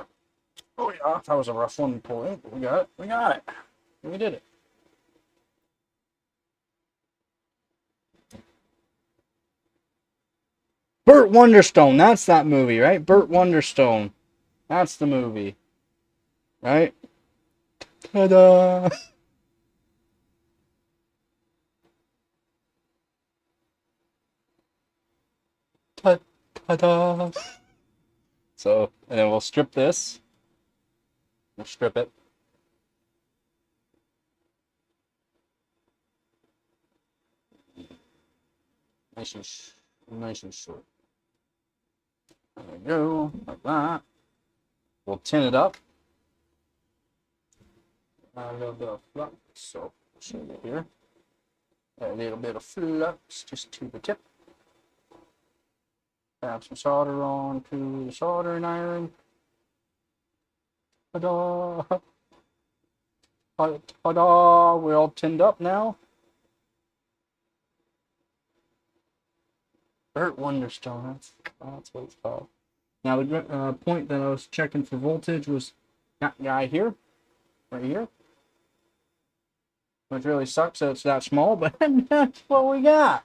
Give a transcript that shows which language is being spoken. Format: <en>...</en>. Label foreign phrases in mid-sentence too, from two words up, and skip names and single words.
<en>Oh yeah, that was a rough one to pull out, but we got it. We got it. We did it. Burt Wonderstone, that's that movie, right? Burt Wonderstone. That's the movie. Right? Ta-da! Ta-da! So, and then we'll strip this. We'll strip it. Nice and short. There we go, like that. We'll tin it up. A little bit of flux, so show you here. A little bit of flux just to the tip. Add some solder on to the soldering iron. Ta-da! Ta-da! We're all tinned up now. Burt Wonderstone, that's what it's called. Now the point that I was checking for voltage was that guy here, right here. Which really sucks that it's that small, but that's what we got.</en>